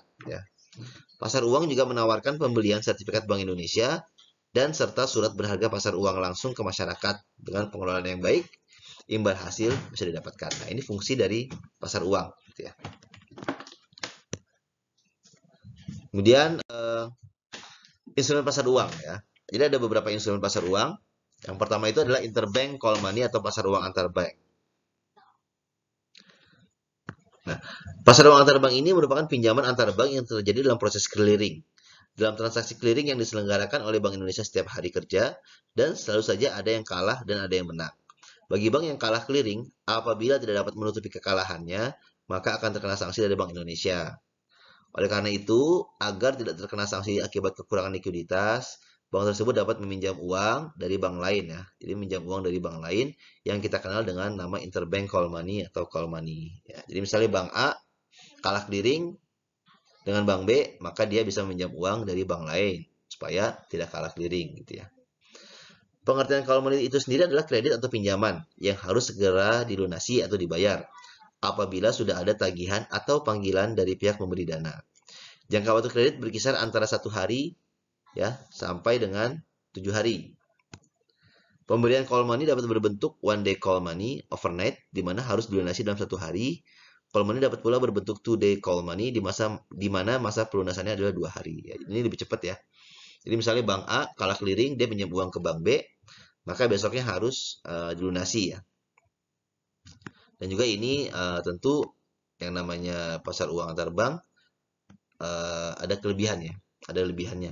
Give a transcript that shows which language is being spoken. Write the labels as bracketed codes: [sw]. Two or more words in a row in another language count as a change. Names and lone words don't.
[id] Pasar uang juga menawarkan pembelian sertifikat Bank Indonesia dan serta surat berharga pasar uang langsung ke masyarakat dengan pengelolaan yang baik, imbal hasil bisa didapatkan. Nah, ini fungsi dari pasar uang. Gitu ya. Kemudian instrumen pasar uang ya. Jadi ada beberapa instrumen pasar uang. Yang pertama itu adalah [en] interbank call money [id] atau pasar uang antar bank. Nah, pasar uang antar bank ini merupakan pinjaman antar bank yang terjadi dalam proses clearing. Dalam transaksi clearing yang diselenggarakan oleh Bank Indonesia setiap hari kerja, dan selalu saja ada yang kalah dan ada yang menang. Bagi bank yang kalah clearing, apabila tidak dapat menutupi kekalahannya, maka akan terkena sanksi dari Bank Indonesia. Oleh karena itu, agar tidak terkena sanksi akibat kekurangan likuiditas, bank tersebut dapat meminjam uang dari bank lain ya. Jadi minjam uang dari bank lain yang kita kenal dengan nama [en] interbank call money [id] atau [en] call money. [id] Ya. Jadi misalnya bank A kalah clearing dengan bank B, maka dia bisa meminjam uang dari bank lain supaya tidak kalah clearing gitu ya. Pengertian [en] call money [id] itu sendiri adalah kredit atau pinjaman yang harus segera dilunasi atau dibayar apabila sudah ada tagihan atau panggilan dari pihak pemberi dana. Jangka waktu kredit berkisar antara 1 hari ya sampai dengan 7 hari. Pemberian call money dapat berbentuk [en] one day call money overnight [id] di mana harus dilunasi dalam 1 hari. Call money dapat pula berbentuk [en] 2 day call money [id] di mana masa pelunasannya adalah 2 hari. Ya, ini lebih cepat ya. Jadi misalnya bank A kalah clearing, dia pinjam uang ke bank B, maka besoknya harus dilunasi ya. Dan juga ini tentu yang namanya pasar uang antar bank ada kelebihannya, ada lebihannya.